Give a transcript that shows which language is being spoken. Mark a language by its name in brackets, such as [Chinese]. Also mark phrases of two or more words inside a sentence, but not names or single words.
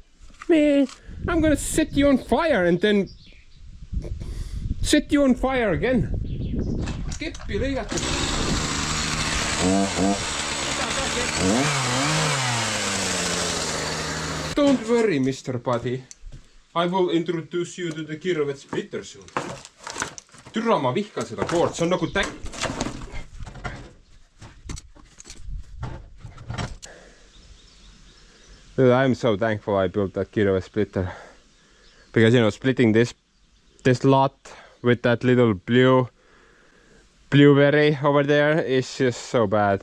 [English] Man, I'm gonna set you on fire and then set you on fire again. Keppi liigattu. Don't worry, Mr. Buddy. I will introduce you to the Kirvet splitter soon. [Estonian] Türa, ma vihkan seda koort, see on nagu [English] Dude, I'm so thankful I built that Kirvet splitter. Because, you know, splitting this lot with that little blueberry over there is just so bad.